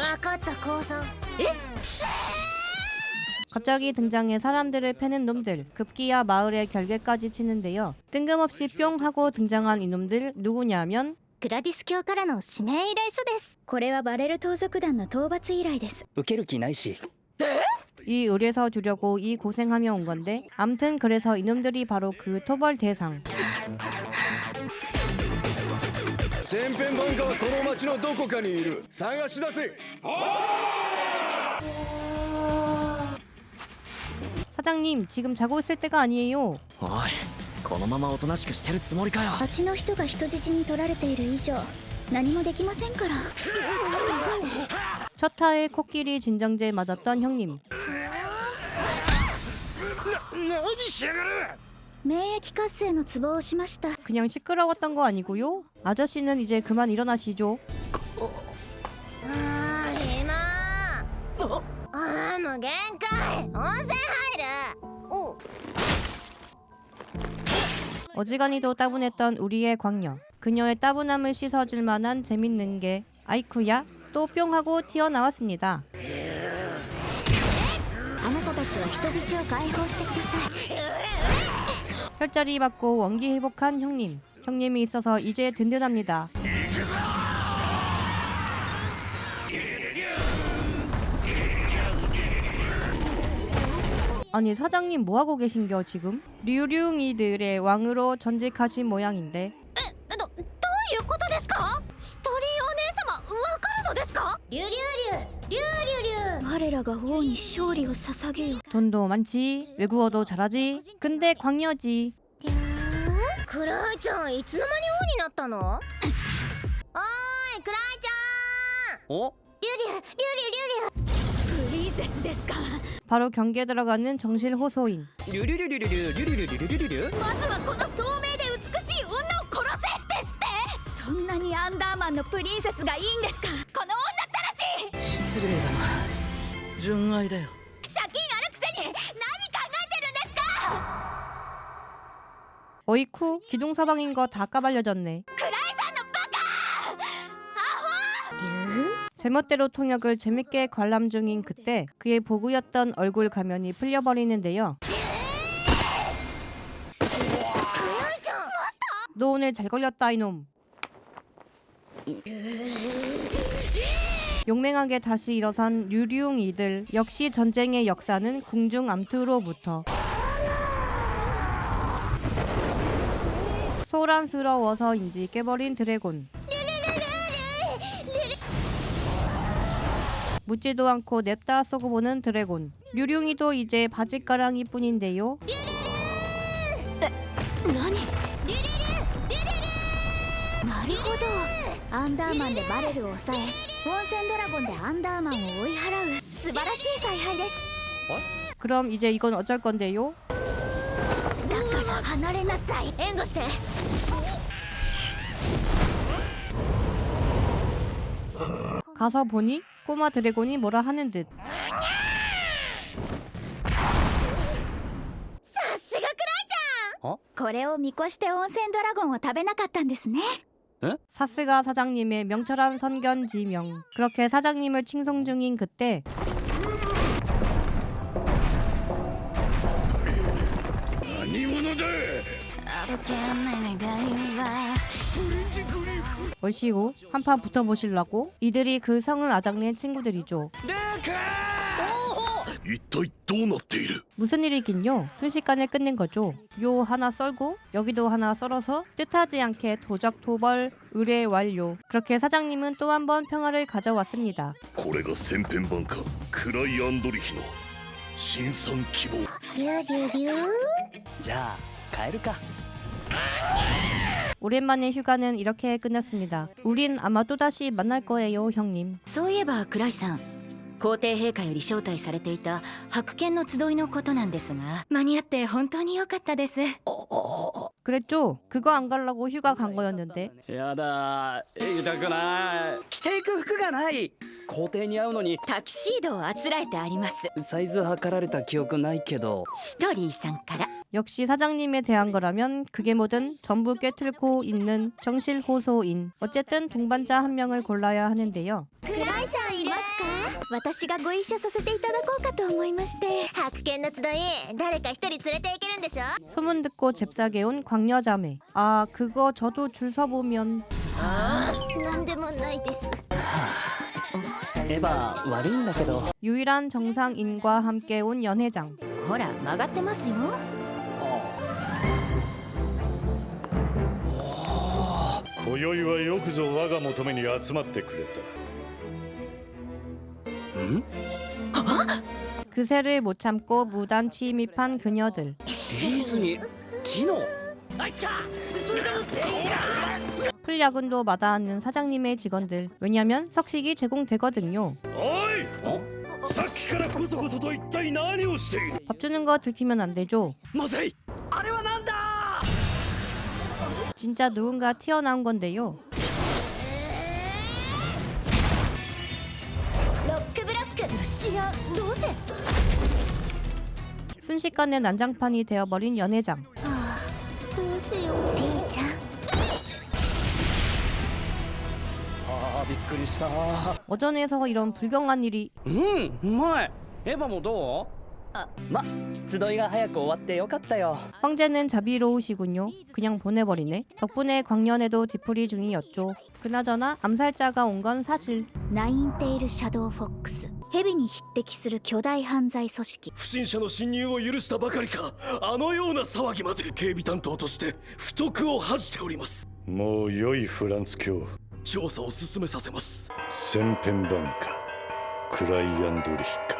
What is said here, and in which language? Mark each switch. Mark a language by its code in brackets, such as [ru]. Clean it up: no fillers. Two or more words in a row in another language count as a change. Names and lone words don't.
[ja] 分かった降参。え？ [ko] 갑자기 등장해 사람들을 패는 놈들. 급기야 마을에 결계까지 치는데요. 뜬금없이 뿅 하고 등장한 이놈들 누구냐면 [ja] グラディス教からの指名依頼書です。これはバレル盗賊団の討伐依頼です。受ける気ないし。 [ko] 이 의뢰서 주려고 이 고생하며 온 건데 암튼 그래서 이놈들이 바로 그 토벌 대상. [ja] 千変万化はこの町のどこかにいる。探し出せ。 [ko] 사장님 지금 자고 있을 때가 아니에요. [ja] おいこのままおとなしくしてるつもりかよ。町の人が人質に取られている以上何もできませんから。 [ko] 첫 타에 코끼리 진정제 맞았던 형님. [ja] 何しやがる。免疫活性のツボをしました。 [ko] 그냥 시끄러웠던 거 아니고요? 아저씨는 이제 그만 일어나시죠. [ja] もう限界。温泉入る。お [ko] 어지간히도 따분했던 우리의 광녀. 그녀의 따분함을 씻어줄 만한 재밌는 게 아이쿠야 또 뿅 하고 튀어나왔습니다. [ja] あなたたちは人質を解放してください。 [ko] 혈자리 받고 원기 회복한 형님. 형님이 있어서 이제 든든합니다. 아니 사장님 뭐하고 계신겨 지금? 류룡이들의 왕으로 전직하신 모양인데 [ja] どういうことですか？ストリーお姉様わかるのですか？リュリュリュリュリュリュ。我らが王に勝利を捧げよ。 [ko] 돈도 많지 외국어도 잘하지 근데 광녀지. [ja] クライちゃんいつの間に王になったの？おーいクライちゃん。おリュリュリュリュリュリュ。プリンセスですか？ [ko] 바로 경기에 들어가는 정실 호소인. リュリュリュリュリュリュリュリュリュリュリュリュ。 [ja] まずはこの聡明で美しい女を殺せですって。そんなにアンダーマンのプリンセスがいいんですか？この女ったらしい。失礼だな。純愛だよ。借金あるくせに何考えてるんですか？ [ko] 어이쿠 기둥서방인 거 다 까발려졌네. [ja] クライさんのバカ！アホ！ [ko] 제멋대로 통역을 재밌게 관람 중인 그때 그의 보구였던 얼굴 가면이 풀려버리는데요. 너 오늘 잘 걸렸다 이놈. 용맹하게 다시 일어선 류룡이들. 역시 전쟁의 역사는 궁중암투로부터. 소란스러워서인지 깨버린 드래곤. 묻지도 않고 냅다 쏘고 보는 드래곤. 류룡이도 이제 바짓가랑이 뿐인데요. [ja] 何？なるほど。アンダーマンでバレルを抑え、温泉ドラゴンでアンダーマンを追い払う素晴らしい采配です。 [ko] 그럼 이제 이건 어쩔 건데요? [ja] だから離れなさい。援護して。 [ko] 가서 보니 꼬마 드래곤이 뭐라 하는 듯. [ja] さすがクライちゃん。あ？これを見越して温泉ドラゴンを食べなかったんですね。 [ko] 사스가 사장님의 명철한 선견지명. 그렇게 사장님을 칭송 중인 그때 [ja] 何者だ。 [ko] 얼씨구 한판 붙어보실라고? 이들이 그 성을 아작낸 친구들이죠. [ja] 一体どうなっている。 [ko] 무슨 일이긴요? 순식간에 끝낸 거죠. 요 하나 썰고 여기도 하나 썰어서 뜻하지 않게 도적 토벌 의뢰 완료. 그렇게 사장님은 또 한 번 평화를 가져왔습니다. [ja] これが千変万化クライアンドリヒの新参希望。リュリュリュ。じゃあ帰るか。 [ko] 오랜만에 휴가는 이렇게 끝났습니다. 우린 아마 또다시 만날 거예요, 형님. [ja] そういえばクライさん、皇帝陛下より招待されていた白剣の集いのことなんですが、間に合って本当に良かったです。 [ko] 그랬죠? 그거 안 가려고 휴가 간 거였는데. [ja] やだ行きたくない。着ていく服がない。皇帝に会うのにタキシードをあつらえてあります。サイズ測られた記憶ないけど。シトリーさんから。 [ko] 역시 사장님에 대한 거라면 그게 뭐든 전부 꿰뚫고 있는 정실호소인. 어쨌든 동반자 한 명을 골라야 하는데요. [ja] クライさんいますか？私がご一緒させていただこうかと思いまして。白剣の集い、誰か一人連れて行けるんでしょ？ [ko] 소문 듣고 잽싸게 온 광녀자매. 아 그거 저도 줄 서보면. [ja] なんでもないです。エヴァ悪いんだけど。 [ko] 유일한 정상인과 함께 온 연회장. [ja] ほら曲がってますよ。今宵はよくぞ我が求めに集まってくれた。ん？ [ko] 그새를 못 참고 무단 침입한 그녀들. [ja] リーズにティノ。あいつかそれでも全員だ。 [ko] 풀야근도 마다않는 사장님의 직원들. 왜냐면 석식이 제공되거든요. [ja] おい、さっきからこそこそと一体何をしている。 [ko] 밥 주는 거 들키면 안 되죠. [ja] まずい。あれはなんだ。 [ko] 진짜 누군가 튀어나온 건데요. [ja] ロックブロックシアロジェ [ko] 순식간에 난장판이 되어버린 연회장. [ja] どうしよう D ちゃんあーびっくりした。 [ko] 어전에서 이런 불경한 일이. [ja] うまい。エヴァもどう？ま、集いが早く終わってよかったよ。 [ko] 황제는 자비로우시군요. 그냥 보내버리네. 덕분에 광년에도 뒤풀이 중이었죠. 그나저나 암살자가 온 건 사실. [ja] ナインテイルシャドウフォックスヘビに匹敵する巨大犯罪組織不審者の侵入を許したばかりか、あのような騒ぎまで。警備担当として不徳を恥じております。もう良いフランツ教、調査を進めさせます。千編版かクライアンドリヒか。